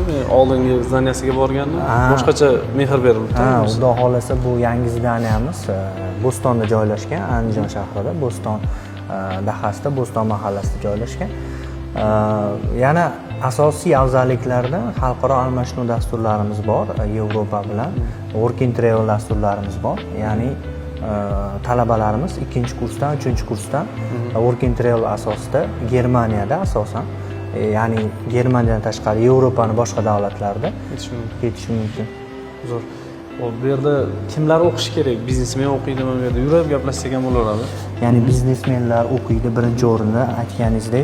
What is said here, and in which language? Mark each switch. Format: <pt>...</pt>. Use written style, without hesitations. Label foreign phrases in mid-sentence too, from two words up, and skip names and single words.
<uz>Men oldingi zdaniyasiga borgandim. Boshqacha mehr berilibdi. Xudo xolasa bu yangi zdaniyamiz Bo'stonda joylashgan, Andijon shahrida, Bo'ston dahasida, Bo'ston mahallasida joylashgan. Yana asosiy afzalliklardan xalqaro almashinuv dasturlarimiz bor, Yevropa bilan</uz> <en>work and travel</en> <uz>dasturlarimiz bor. Ya'ni talabalarimiz 2-kursdan 3-kursdan</uz> <en>work and travel</en> <uz>asosida Germaniyada asosan, ya'ni Germaniyadan tashqari Yevropaning boshqa davlatlarida ketishi mumkin. Zo'r. Bu yerda kimlar o'qish kerak? Biznesmen o'qiydimi bu yerda? Yurib gaplashsak ham bo'laveradi. Ya'ni biznesmenlar o'qiydi birinchi o'rinda, aytganingizdek.</uz>